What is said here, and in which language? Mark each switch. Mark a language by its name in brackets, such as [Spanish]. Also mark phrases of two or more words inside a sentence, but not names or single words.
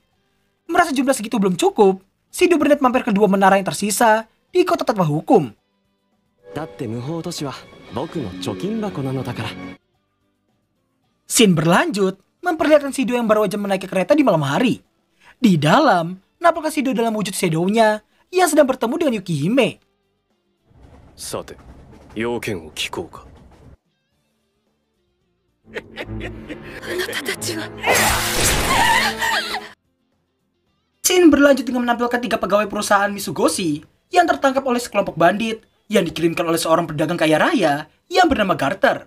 [Indonesian] Merasa jumlah segitu belum cukup, Shido berniat mampir ke dua menara yang tersisa di kota tanpa hukum. Scene berlanjut, memperlihatkan Shido yang baru aja menaiki kereta di malam hari. Di dalam, nampaknya Shido dalam wujud Shadow-nya ia sedang bertemu dengan Yukihime. [Japanese] さて要件を聞こうか。 [Indonesian] Scene berlanjut dengan menampilkan 3 pegawai perusahaan Mitsugoshi yang tertangkap oleh sekelompok bandit yang dikirimkan oleh seorang pedagang kaya raya yang bernama Garter.